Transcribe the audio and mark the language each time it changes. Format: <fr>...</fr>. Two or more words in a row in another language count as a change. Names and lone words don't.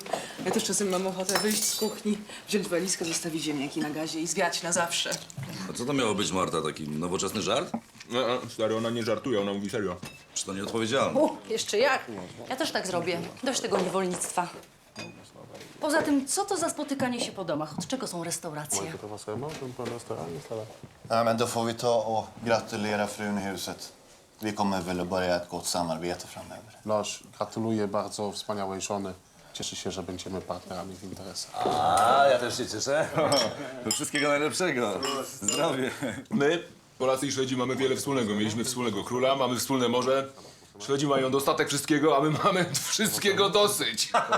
<pl>Ja też czasem mam ochotę wyjść z kuchni, wziąć walizkę, zostawić ziemniaki na gazie i zwiać na zawsze. A co to miało być, Marta? Taki nowoczesny żart? No, stary, ona nie żartuje, ona mówi serio. Czy to nieodpowiedzialne? Jeszcze jak? Ja też tak zrobię. Dość tego niewolnictwa. Poza tym, co to za spotykanie się po domach? Od czego są restauracje?</pl> <sv>Ja, men då får vi ta och gratulera frun i huset. Vi kommer väl att börja ett gott samarbete framöver.</sv> <pl>Lars, gratuluję bardzo wspaniałej żony. Cieszę się, że będziemy partnerami w interesach. A, ja też się cieszę. Do wszystkiego najlepszego. Zdrowie. My, Polacy i Szwedzi, mamy wiele wspólnego. Mieliśmy wspólnego króla, mamy wspólne morze. Szwedzi mają dostatek wszystkiego, a my mamy wszystkiego dosyć.</pl>